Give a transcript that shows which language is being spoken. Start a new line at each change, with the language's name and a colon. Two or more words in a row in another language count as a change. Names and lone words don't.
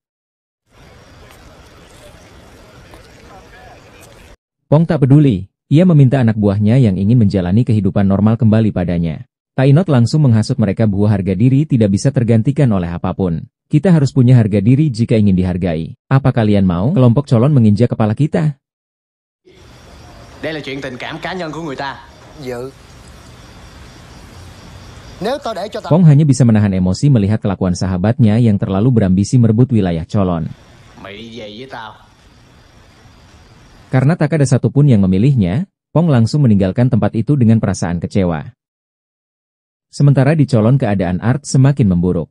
Indonesian: Pong tak peduli, ia meminta anak buahnya yang ingin menjalani kehidupan normal kembali padanya. Tainot langsung menghasut mereka bahwa harga diri tidak bisa tergantikan oleh apapun. Kita harus punya harga diri jika ingin dihargai. Apa kalian mau kelompok Colon menginjak kepala kita?
Vietnamese: Đây là chuyện tình cảm cá nhân của người ta. Dự.
Indonesian: Pong hanya bisa menahan emosi melihat kelakuan sahabatnya yang terlalu berambisi merebut wilayah Cholon. Karena tak ada satupun yang memilihnya, Pong langsung meninggalkan tempat itu dengan perasaan kecewa. Sementara di Cholon keadaan Art semakin memburuk.